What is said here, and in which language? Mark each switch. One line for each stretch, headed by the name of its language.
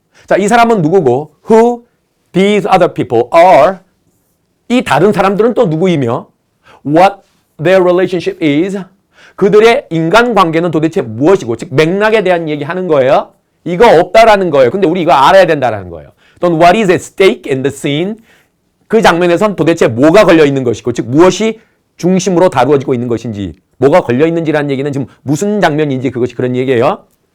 Korean: 자, 이 사람은 누구고
English: who these other people are.
Korean: 이 다른 사람들은 또 누구이며
English: what their relationship is.
Korean: 그들의 인간관계는 도대체 무엇이고 즉 맥락에 대한 얘기하는 거예요. 이거 없다라는 거예요. 근데 우리 이거 알아야 된다라는 거예요.
English: 또는 what is at stake in the scene.
Korean: 그 장면에선 도대체 뭐가 걸려 있는 것이고 즉 무엇이 중심으로 다루어지고 있는 것인지 뭐가 걸려 있는지라는 얘기는 지금 무슨 장면인지 그것이 그런 얘기예요.